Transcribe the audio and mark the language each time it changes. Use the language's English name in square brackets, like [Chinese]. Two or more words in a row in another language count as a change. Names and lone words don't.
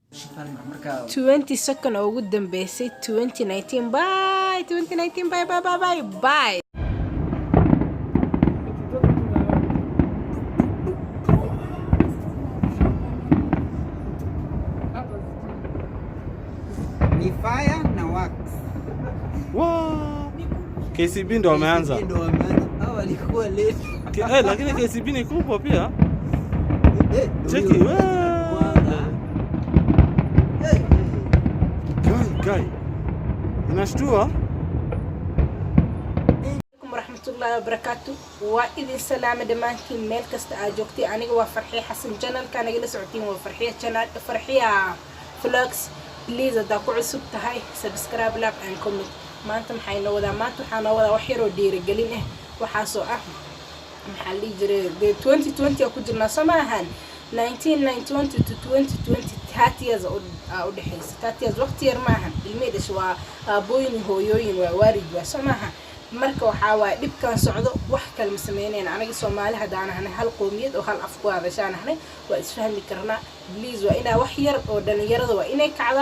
[Somali] 20 second oo ugu dambeysay 2019 bye 2019 [English] bye bye bye bye bye. [Swahili] Ni fire na wax. Wow. KCB ndo wameanza. Hao walikuwa late. Lakini KCB ni kubwa pia. Cheki wewe. Guy. Inashtua. [Arabic] ورحمة الله وبركاته. [Somali] Waa idin salaam dhamaantiin meel kasta aad joogtay. Aniga waa Farxiya Xasan channel ka naga la socotiin waa Farxiya channel Farxiya vlogs. Please hadda ku cusub tahay [English] subscribe like and comment. [Somali] maanta maxay noo wadaa wax yar oo dhiirigelin ah waxa soo ah maxaa li jiray 2020 ku jirnaa Soomaalihan 1991 to 2020 30 years u dhaxaysa 30 years waqti yar ma ahan ilmeedash waa aabooyin hooyooyin waa waarid waa Soomaaliha marka waxa waa dhibkan socdo wax kale ma sameeyeen aniga Soomaali hadaan ahay hal qoomiyad oo hal af ku hadashaan ahay waa isfahmi karnaa please waa ina wax yar oo dhalinyarada waa inay kacda